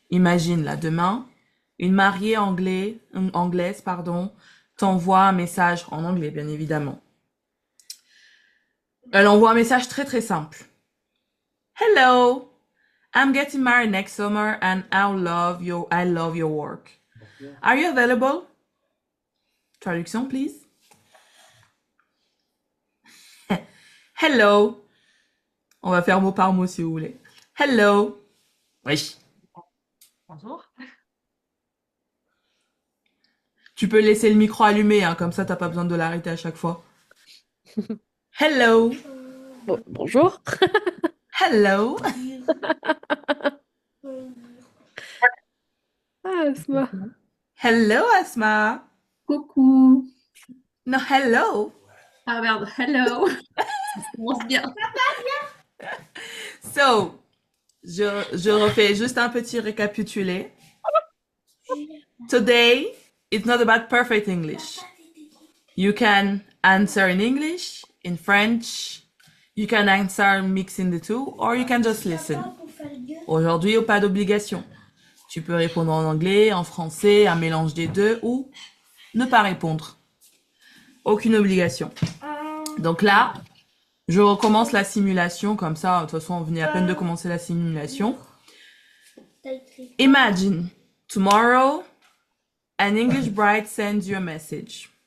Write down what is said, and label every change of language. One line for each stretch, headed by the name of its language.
French: Imagine là demain, une mariée anglaise, t'envoie un message en anglais, bien évidemment. Elle envoie un message très très simple.
English: Hello, I'm getting married next summer and I love your work. Are you available? Traduction, please. Hello.
French: On va faire mot par mot si vous voulez.
English: Hello. Oui.
French: Bonjour. Tu peux laisser le micro allumé, hein, comme ça t'as pas besoin de l'arrêter à chaque fois.
English: Hello.
French: Bonjour.
English: Hello. Ah, Asma. Hello, Asma.
French: Coucou.
English: No, hello.
French: Ah merde, hello. Ça commence bien. So, je refais juste un petit récapitulé.
English: Today, it's not about perfect English. You can answer in English, in French. You can answer mixing the two, or you can just listen.
French: Aujourd'hui, pas d'obligation. Tu peux répondre en anglais, en français, un mélange des deux ou ne pas répondre. Aucune obligation. Donc là, je recommence la simulation comme ça. De toute façon, on venait à peine de commencer la simulation.
English: Imagine, tomorrow, an English bride sends you a message.